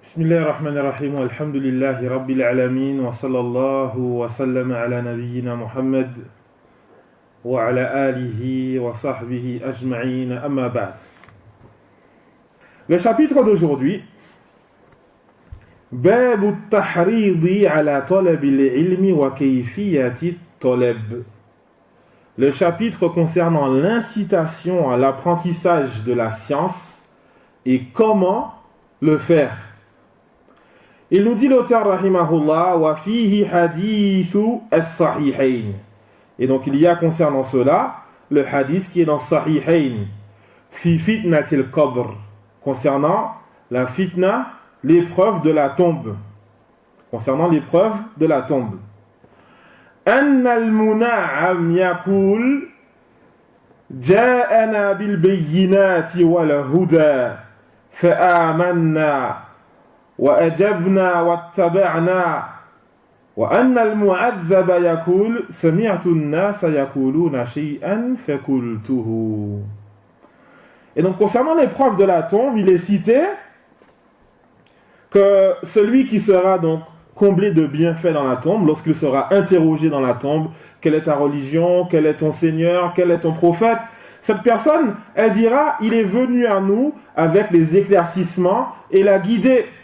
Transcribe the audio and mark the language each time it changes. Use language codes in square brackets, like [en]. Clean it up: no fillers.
[ar] بسم الله الرحمن الرحيم والحمد لله رب العالمين وصلى الله وسلم على نبينا محمد وعلى آله وصحبه أجمعين أما بعد. [fr] Le chapitre d'aujourd'hui, [ar] باب التحريض على طلب العلم وكيفية الطلب. [fr] Le chapitre concernant l'incitation à l'apprentissage de la science et comment le faire. Il nous dit l'auteur [ar] rahimahullah wa fihi hadithu as-sahihayn. [fr] Et donc il y a concernant cela le hadith qui est dans Sahihayn [ar] fi fitnatil qabr, [fr] concernant la fitna, l'épreuve de la tombe. Concernant l'épreuve de la tombe. [ar] أن المنعم يقول جاءنا بالبينات والهدى فآمنا وأجبنا واتبعنا وأن المعذب يقول سمعت الناس يقولون شيئا فقلته. [fr] Et donc concernant l'épreuve de la tombe, il est cité que celui qui sera donc comblé de bienfaits dans la tombe, lorsqu'il sera interrogé dans la tombe, quelle est ta religion, quel est ton Seigneur, quel est ton prophète, cette personne, elle dira, il est venu à nous avec les éclaircissements et l'a guidé.